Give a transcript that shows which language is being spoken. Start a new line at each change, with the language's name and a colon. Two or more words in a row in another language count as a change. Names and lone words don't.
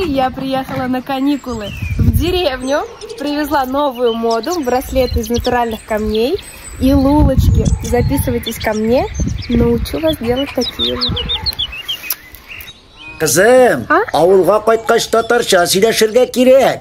Russian: Я приехала на каникулы в деревню, привезла новую моду, браслеты из натуральных камней и лулочки. Записывайтесь ко мне, научу вас делать такие же.
Tatar: Kızım, avulga qaytkaç tatarça сөйләшергә кирәк.